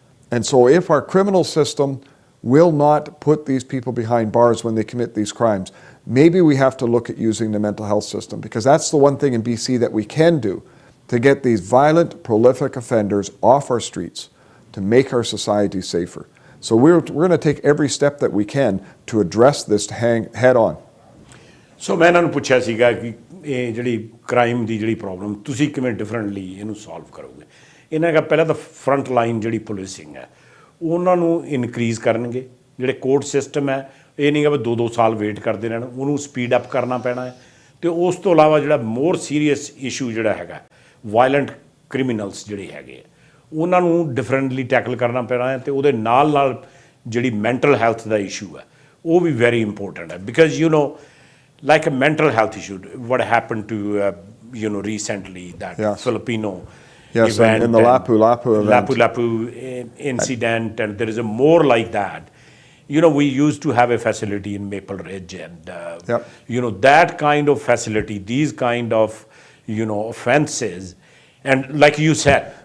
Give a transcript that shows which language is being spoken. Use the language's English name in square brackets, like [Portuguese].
[English] And so if our criminal system will not put these people behind bars when they commit these crimes, maybe we have to look at using the mental health system, because that's the one thing in BC that we can do to get these violent, prolific offenders off our streets, to make our society safer. So we're going to take every step that we can to address this head on. [Punjabi] So ਮੈਂ ਇਹਨਾਂ ਨੂੰ ਪੁੱਛਿਆ ਸੀਗਾ ਕਿ ਇਹ ਜਿਹੜੀ crime ਦੀ ਜਿਹੜੀ problem ਤੁਸੀਂ ਕਿਵੇਂ ਡਿਫਰੈਂਟਲੀ ਇਹਨੂੰ ਸੋਲਵ ਕਰੋਗੇ। ਇਹਨਾਂ ਦਾ ਪਹਿਲਾਂ ਤਾਂ ਫਰੰਟ ਲਾਈਨ ਜਿਹੜੀ ਪੁਲਿਸਿੰਗ ਹੈ ਉਹਨਾਂ ਨੂੰ ਇਨਕਰੀਜ਼ ਕਰਨਗੇ। ਜਿਹੜੇ ਕੋਰਟ ਸਿਸਟਮ ਹੈ ਇਹ ਨਹੀਂ ਗਾ ਵੀ 2-2 ਸਾਲ ਵੇਟ ਕਰਦੇ ਰਹਿਣ, ਉਹਨੂੰ ਸਪੀਡ ਅਪ ਕਰਨਾ ਪੈਣਾ ਹੈ। ਅਤੇ ਉਸ ਤੋਂ ਇਲਾਵਾ ਜਿਹੜਾ [English] more serious issue [Punjabi] ਜਿਹੜਾ ਹੈਗਾ ਵਾਇਲੈਂਟ ਕ੍ਰਿਮੀਨਲਸ ਜਿਹੜੇ ਹੈਗੇ ਉਹਨਾਂ ਨੂੰ ਡਿਫਰੈਂਟਲੀ ਟੈਕਲ ਕਰਨਾ ਪੈਣਾ ਹੈ। ਅਤੇ ਉਹਦੇ ਨਾਲ ਨਾਲ ਜਿਹੜੀ ਮੈਂਟਲ ਹੈਲਥ ਦਾ ਇਸ਼ੂ ਹੈ ਉਹ ਵੀ [English] very important [Punjabi] ਹੈ। [English] Because like a mental health issue, what happened to recently, that Filipino event, in the Lapu-Lapu event. Lapu-Lapu incident, and there is a more like that. We used to have a facility in Maple Ridge, and that kind of facility, these kind of offenses, and like you said.